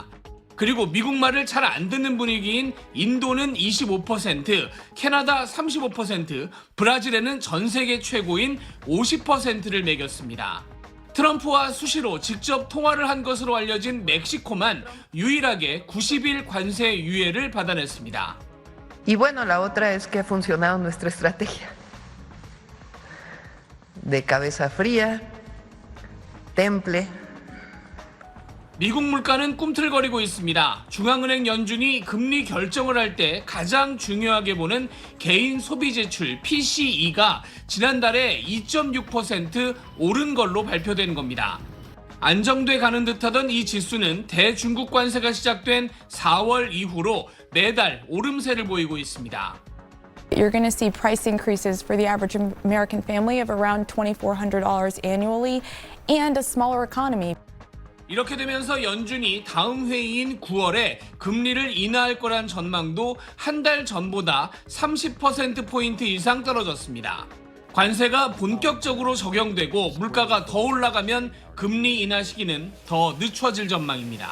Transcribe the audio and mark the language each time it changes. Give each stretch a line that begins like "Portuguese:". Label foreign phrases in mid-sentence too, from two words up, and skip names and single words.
Korean: 그리고 미국 말을 잘 안 듣는 분위기인 인도는 25%, 캐나다 35%, 브라질에는 전 세계 최고인 50%를 매겼습니다. 트럼프와 수시로 직접 통화를 한 것으로 알려진 멕시코만 유일하게 90일 관세 유예를 받아냈습니다.
Spanish: Y bueno, la otra es que ha funcionado nuestra estrategia de cabeza fría, temple.
Korean: 미국 물가는 꿈틀거리고 있습니다. 중앙은행 연준이 금리 결정을 할 때 가장 중요하게 보는 개인 소비 지출 PCE가 지난달에 2.6% 오른 걸로 발표된 겁니다. 안정돼 가는 듯하던 이 지수는 대중국 관세가 시작된 4월 이후로 매달 오름세를 보이고 있습니다.
English: You're going to see price increases for the average American family of around $2,400 annually and a smaller economy.
Korean: 이렇게 되면서 연준이 다음 회의인 9월에 금리를 인하할 거란 전망도 한 달 전보다 30%포인트 이상 떨어졌습니다. 관세가 본격적으로 적용되고 물가가 더 올라가면 금리 인하 시기는 더 늦춰질 전망입니다.